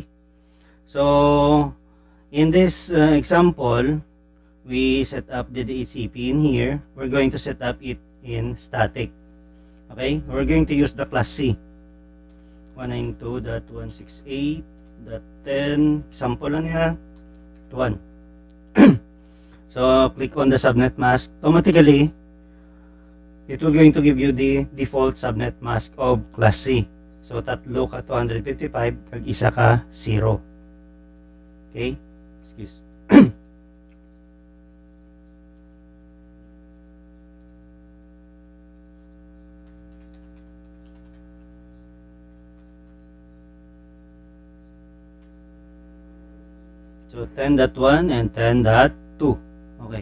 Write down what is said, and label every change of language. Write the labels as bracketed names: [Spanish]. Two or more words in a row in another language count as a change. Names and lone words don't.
[English] So in this example, we set up the DHCP in here. We're going to set up it in static. Okay, we're going to use the class C. [Hiligaynon] 192.168.10 sample lang niya 1. [English] So click on the subnet mask. Automatically it will going to give you the default subnet mask of class C. [Hiligaynon] So tatlo ka 255 kag isa ka 0. [English] Okay, excuse. So 10.1 and 10.2. Okay.